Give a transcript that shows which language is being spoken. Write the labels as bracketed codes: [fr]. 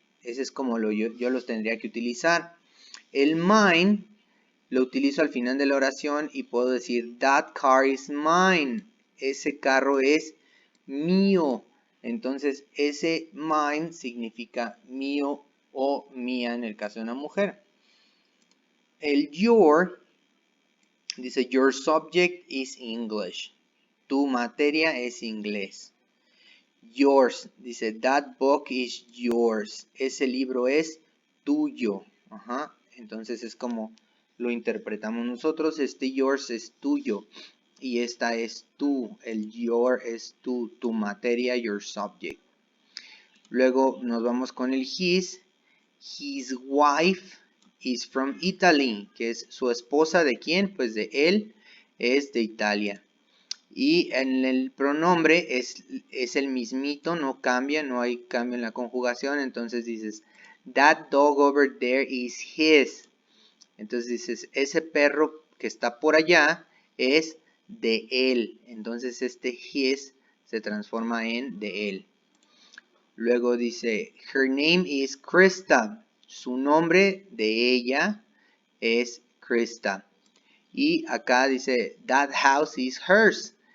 [es] Ese es como yo los tendría que utilizar. El mine lo utilizo al final de la oración y puedo decir, [en] that car is mine. [es] Ese carro es mío. Entonces, ese mine significa mío o mía en el caso de una mujer. El your dice, [en] your subject is English. [es] Tu materia es inglés. Yours dice, [en] that book is yours. [es] Ese libro es tuyo. Ajá. Entonces es como lo interpretamos nosotros. Este yours es tuyo. Y esta es tú. El your es tú. Tu materia, your subject. Luego nos vamos con el his. [en] His wife is from Italy. [es] Que es su esposa, ¿de quién? Pues de él. Es de Italia. Y en el pronombre es el mismito, no cambia, no hay cambio en la conjugación. Entonces dices, [en] that dog over there is his. [es] Entonces dices, ese perro que está por allá es de él. Entonces este his se transforma en de él. Luego dice, [en] her name is Krista. [es] Su nombre de ella es Krista. Y acá dice, [en] that house is hers.